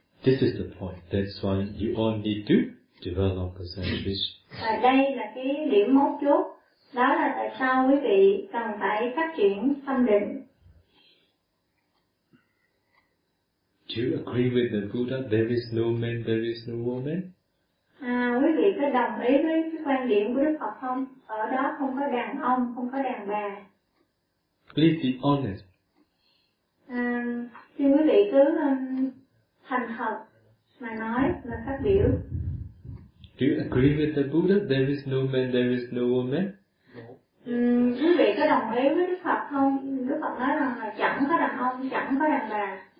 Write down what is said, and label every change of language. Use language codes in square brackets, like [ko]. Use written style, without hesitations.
[en] This is the point. That's why you all need to develop concentration. [vi] Và đây là cái điểm mấu chốt. Đó là tại sao quý vị cần phải phát triển tâm định. [en] Do you agree with the Buddha? There is no man, there is no woman. [vi] Quý vị có đồng ý với cái quan điểm của Đức Phật không? Ở đó không có đàn ông, không có đàn bà. [en] Please be honest. [vi] Xin quý vị cứ thành thật mà nói và phát biểu. [en] Do you agree with the Buddha? There is no man, there is no woman. No. [vi] Quý vị có đồng ý với Đức Phật không? Đức Phật nói rằng là chẳng có đàn ông, chẳng có đàn bà.